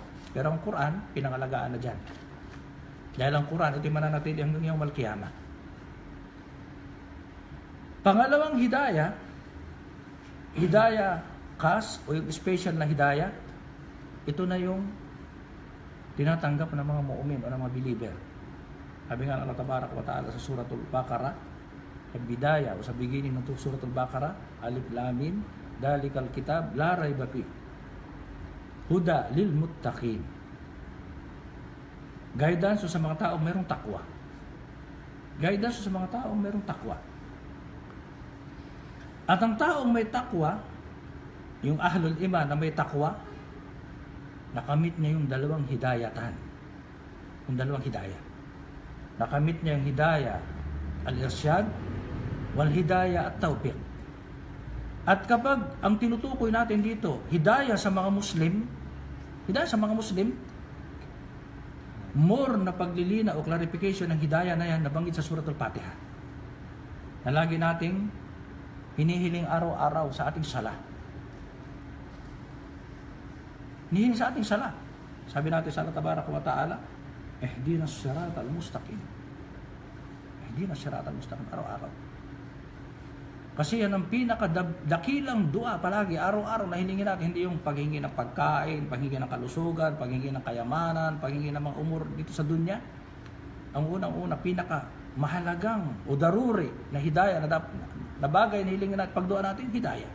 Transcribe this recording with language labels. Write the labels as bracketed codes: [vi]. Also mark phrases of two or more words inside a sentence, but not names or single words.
[tl] Pero ang Quran, pinangalagaan na dyan. Dahil ang Quran, ito yung mananatili hanggang yung Malkiyama. Pangalawang [ar] هداية خاص, [tl] o yung special na hidayah, ito na yung tinatanggap ng mga mu'min o ng mga believer. Sabi nga ng [ar] الله تبارك وتعالى [tl] sa Suratul Baqarah, sa bidaya o sa beginning ng Suratul Baqarah, [ar] الم ذلك الكتاب لا ريب فيه هدى للمتقين. [tl] Guidance sa mga taong mayroong takwa. Guidance sa mga taong mayroong takwa. At ang taong may takwa, yung [ar] أهل الإيمان [tl] na may takwa, nakamit niya yung dalawang hidayatan. Yung dalawang hidayah. Nakamit niya yung [ar] هداية الإرشاد والهداية التوفيق. [tl] At kapag ang tinutukoy natin dito, hidayah sa mga Muslim, more na paglilina o clarification ng hidayah na yan nabanggit sa Suratul Fatiha. Na lagi nating hinihiling araw-araw sa ating sala. Hinihiling sa ating sala. Sabi natin sa [ar] الله تبارك وتعالى, اهدنا الصراط المستقيم. اهدنا الصراط المستقيم [tl] araw-araw. Kasi yan ang pinakadakilang dua palagi, araw-araw na hilingin natin, hindi yung paghingi ng pagkain, paghingi ng kalusugan, paghingi ng kayamanan, paghingi ng mga umur dito sa dunya. Ang unang-una, pinakamahalagang o daruri na hidayah na bagay na hilingin natin, pagdua natin, hidayah.